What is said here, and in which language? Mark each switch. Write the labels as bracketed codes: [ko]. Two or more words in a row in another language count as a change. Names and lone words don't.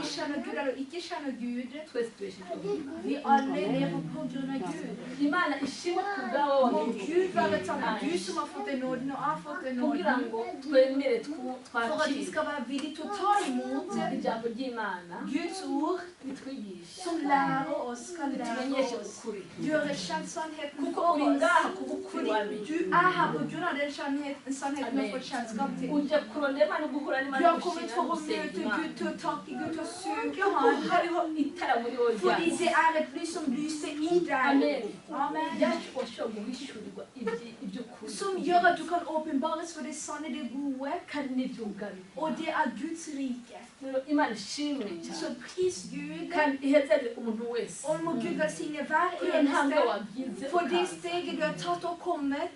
[rn] twese tubeshejwe Imana ishimwe ku bwawe kugira ngo twemere twakire ijambo ry'Imana ritwigisha ritumenyeshe ukuri kuko uri ngaha ku bukuri ujya kurondera Imana guhura n'Imana hariho itara muri wowe [no] som gjør at du kan åpenbares for det sanne, det gode, og det er Guds rike. Så pris Gud, og må Gud velsigne hver eneste for det steget du har tatt og kommet.